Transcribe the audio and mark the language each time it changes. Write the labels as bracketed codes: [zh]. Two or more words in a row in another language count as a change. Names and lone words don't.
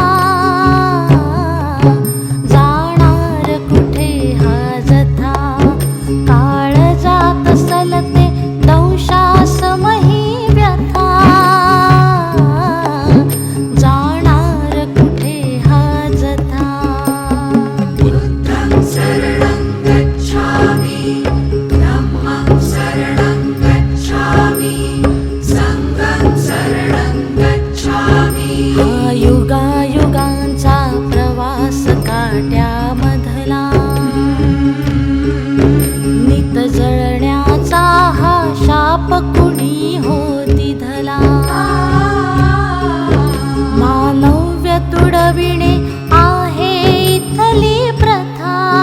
[mr] जाणार कुठे हा जथा, काळजात सलते दंशासमही व्यथा. जाणार कुठे हा जथा. [pi] बुद्धं शरणं गच्छामि, धम्मं शरणं गच्छामि, संघं शरणं गच्छामि. [mr] हा युगायुगांचा प्रवास काट्यामधला, नित जळण्याचा हा शाप कुणी हो दिधला. मानव्य तुडविणे आहे इथली प्रथा.